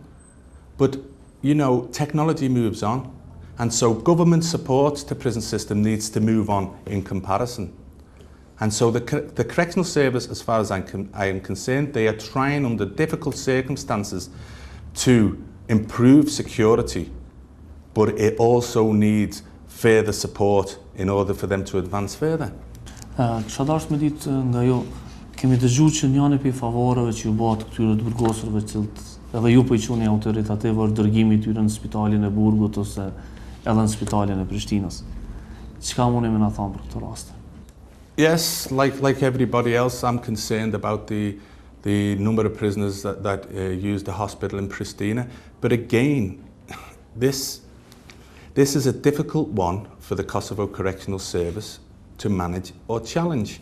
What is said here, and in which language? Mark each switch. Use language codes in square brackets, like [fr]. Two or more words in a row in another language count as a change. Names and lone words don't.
[en] But, you know, technology moves on, and so government support to prison system needs to move on in comparison. And so the correctional service, as far as I am concerned, they are trying under difficult circumstances to improve security, but it also needs further support in order for them to advance further. [sq] Kisha dashur me ditë nga ju, kemi dëgjuar që njëri prej favoreve që ju bëhet këtyre të burgosurve që edhe ju po I quheni autoritativ është dërgimi I tyre në spitalin e Burgut ose edhe në spitalin e Prishtinës. Çka mundi më na thonë për këtë rast? [en] Yes, like everybody else, I'm concerned about the the number of prisoners that use the hospital in Pristina. But again, this is a difficult one for the Kosovo Correctional Service to manage or challenge.